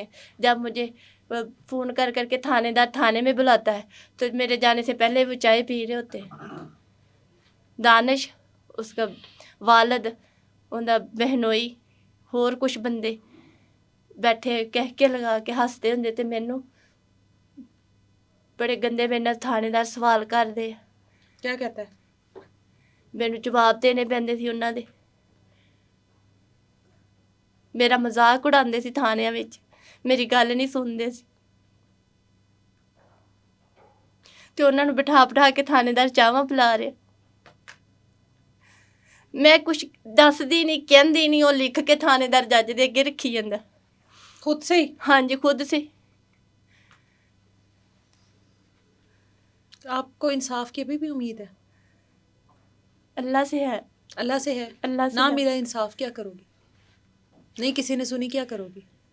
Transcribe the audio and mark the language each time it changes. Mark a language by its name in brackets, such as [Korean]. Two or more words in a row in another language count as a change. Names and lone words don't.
[Urdu] جب مجھے فون کر کے تھانے دار تھانے میں بلاتا ہے تو میرے جانے سے پہلے وہ چائے پی رہے ہوتے ہیں. [Punjabi] دانش، [Urdu] اس کا والد، ان کا بہنوئی، اور کچھ بندے بیٹھے [Punjabi] کہہ کے لگا کے ہستے ہوں تے مینوں بڑے گندے میرے نال تھانے دار [Urdu] سوال کرتے. کیا کہتا ہے؟ [Punjabi] ਮੈਨੂੰ ਜਵਾਬ ਦੇਣੇ ਪੈਂਦੇ ਸੀ ਉਹਨਾਂ ਦੇ. ਮੇਰਾ ਮਜ਼ਾਕ ਉਡਾਉਂਦੇ ਸੀ ਥਾਣਿਆਂ ਵਿੱਚ, ਮੇਰੀ ਗੱਲ ਨਹੀਂ ਸੁਣਦੇ ਸੀ. ਤੇ ਉਹਨਾਂ ਨੂੰ ਬਿਠਾ ਕੇ ਥਾਣੇਦਾਰ ਚਾਹਾਂ ਪਿਲਾ ਰਹੇ. ਮੈਂ ਕੁਛ ਦੱਸਦੀ ਨਹੀਂ, ਕਹਿੰਦੀ ਨਹੀਂ, ਉਹ ਲਿਖ ਕੇ ਥਾਣੇਦਾਰ ਜੱਜ ਦੇ ਅੱਗੇ ਰੱਖੀ ਜਾਂਦਾ. [Urdu] خود سے ہی؟ ہاں جی، خود سے. آپ کو انصاف کی ابھی بھی امید ہے؟ اللہ سے ہے. اللہ سے ہے. اللہ سے نہ ہے. ملا انصاف کیا کرو گی؟ نہیں کسی نے سنی کیا کرو گی؟